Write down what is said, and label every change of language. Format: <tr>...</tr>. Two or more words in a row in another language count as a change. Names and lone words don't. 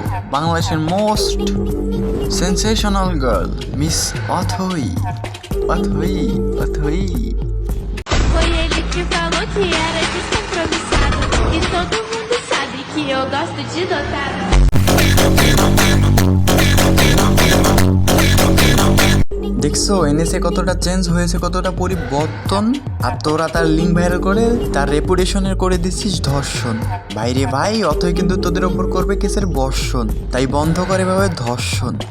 <bn>বাংলাদেশের মোস্ট সেন্সেশনাল গার্ল মিস অথই। অথই অথই</bn> <pt>Foi ele que falou que era descompromissado. E todo mundo sabe que eu gosto de dotado.</pt> <bn>দেখছো এনএসএ কতটা চেঞ্জ হয়েছে, কতটা পরিবর্তন। আর তোরা তার লিঙ্ক ভাইরাল করে তার রেপুটেশনের করে দিচ্ছিস ধর্ষণ। ভাইরে ভাই, অথই কিন্তু তোদের ওপর করবে কেসের বর্ষণ, তাই বন্ধ করে এভাবে ধর্ষণ।</bn>